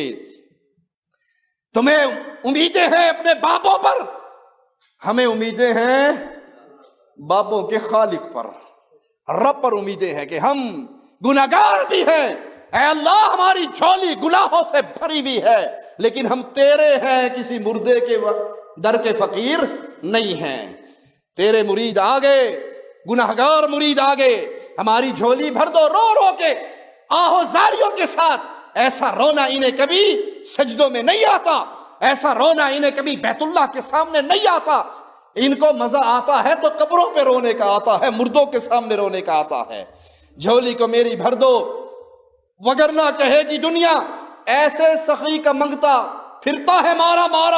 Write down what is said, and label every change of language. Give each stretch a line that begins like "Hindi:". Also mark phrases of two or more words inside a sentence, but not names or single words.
Urdu: تمہیں امیدیں ہیں اپنے باپوں پر، ہمیں امیدیں ہیں باپوں کے خالق پر، رب پر امیدیں ہیں کہ ہم گناہگار بھی ہیں، اے اللہ ہماری جھولی گناہوں سے بھری ہوئی ہے، لیکن ہم تیرے ہیں، کسی مردے کے در کے فقیر نہیں ہیں۔ تیرے مرید آگے، گناہگار مرید آگے، ہماری جھولی بھر دو، رو رو کے آہوزاریوں کے ساتھ۔ ایسا رونا انہیں کبھی سجدوں میں نہیں آتا، ایسا رونا انہیں کبھی بیت اللہ کے سامنے نہیں آتا۔ ان کو مزہ آتا ہے تو قبروں پہ رونے کا آتا ہے، مردوں کے سامنے رونے کا آتا ہے۔ جھولی کو میری بھر دو، وگرنہ کہے گی دنیا ایسے سخی کا منگتا پھرتا ہے مارا مارا۔